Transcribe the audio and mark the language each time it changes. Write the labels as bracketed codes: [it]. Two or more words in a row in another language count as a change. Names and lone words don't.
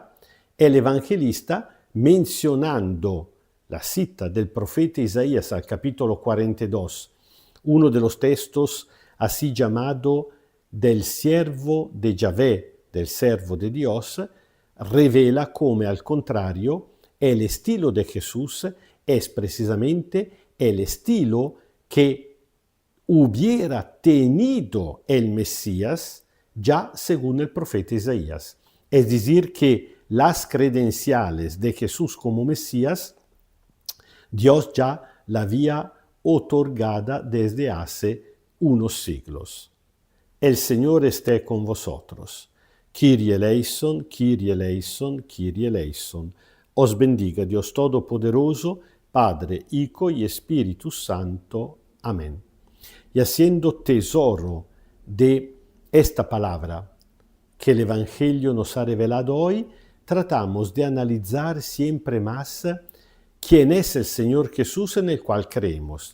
[es] el evangelista, mencionando la cita del profeta Isaías al capítulo 42, uno de los textos así llamado del siervo de Yahvé, del servo de Dios, revela come al contrario el estilo de Jesús es precisamente el estilo que hubiera tenido el Mesías ya según el profeta Isaías. Es decir, que las credenciales de Jesús como Mesías, Dios ya la había otorgada desde hace unos siglos. El Señor esté con vosotros. [el] Kyrie eleison, Kyrie eleison, Kyrie eleison. [es] Os bendiga Dios Todopoderoso, Padre, Hijo y Espíritu Santo. Amén. Y haciendo tesoro de esta palabra que el Evangelio nos ha revelado hoy, tratamos de analizar siempre más quién es el Señor Jesús en el cual creemos.